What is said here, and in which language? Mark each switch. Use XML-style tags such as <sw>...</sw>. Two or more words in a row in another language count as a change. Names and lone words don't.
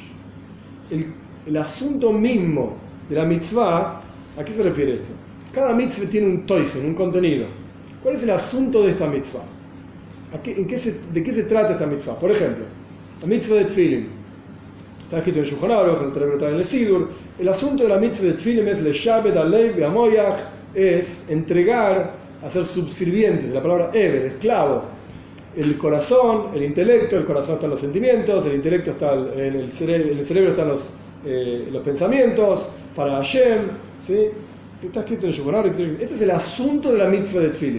<es>El asunto mismo de la mitzvah, ¿a qué se refiere esto? Cada mitzvah tiene un toifen, un contenido. ¿Cuál es el asunto de esta mitzvah? ¿De qué se trata esta mitzvah? Por ejemplo, la mitzvah de Tfilim. Está escrito en el Shulchan Aruch, en el Sidur. El asunto de la mitzvah de Tfilim es</es> <he>לשעבד הלב והמוח,</he> <es>es entregar, hacer subservientes, la palabra eved, esclavo. El corazón, el intelecto, el corazón están los sentimientos, el intelecto está en el cerebro están los pensamientos, para Hashem, ¿sí? Está escrito en Shulchan Aruch. Este es el asunto de la mitzvah de Tfilim.</es>